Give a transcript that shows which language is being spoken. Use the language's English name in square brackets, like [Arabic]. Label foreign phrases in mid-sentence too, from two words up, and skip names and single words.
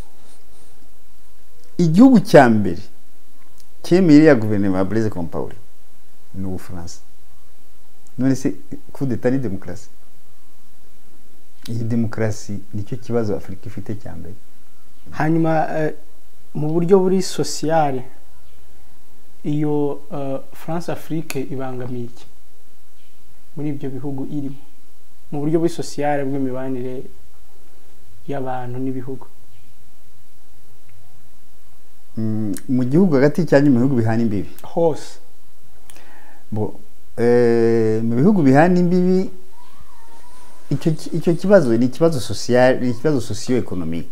[Kinyarwanda] Igihugu cya mbere cyemeye ya guverinoma ya Blaise Compaoré ni Ubufaransa. None se [French] coup d'etat [Kinyarwanda] ni demokrasi? Iyi demokrasi nicyo kibazo Afrika ifite cya mbere. Hanyuma mu buryo buri sociale iyo France Afrique ibangamiye iki muri ibyo bihugu irimo, mu buryo buri sociale bw'imibanire y'abantu n'ibihugu? Mu gihugu hagati cyane mu bihugu bihana imbibi hose, mu bihugu bihana imbibi, icyo kibazo ni ikibazo social, ni ikibazo socio-economique.